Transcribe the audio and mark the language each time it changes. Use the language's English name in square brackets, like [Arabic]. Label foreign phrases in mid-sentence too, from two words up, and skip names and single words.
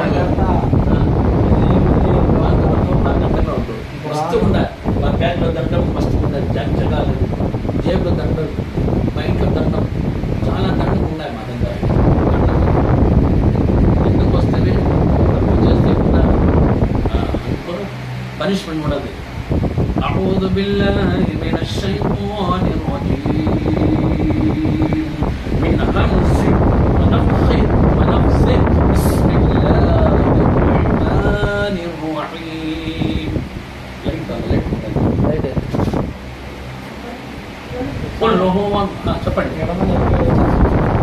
[Telugu] మస్తు ఉండాలి. మా బ్యాగ్లో దండం మస్తు ఉండాలి. జగాలి జేబులో దండం, మా ఇంట్లో దండం, చాలా దండం ఉన్నాయి మా దగ్గర. ఎందుకు వస్తుంది? తప్పు చేస్తే కూడా అనుకో పనిష్మెంట్ ఉండదు. [Arabic] أعوذ بالله من الشيطان الرجيم من همزه ونفخه ونفسه بسم الله الرحمن الرحيم قل هو చెప్పండి.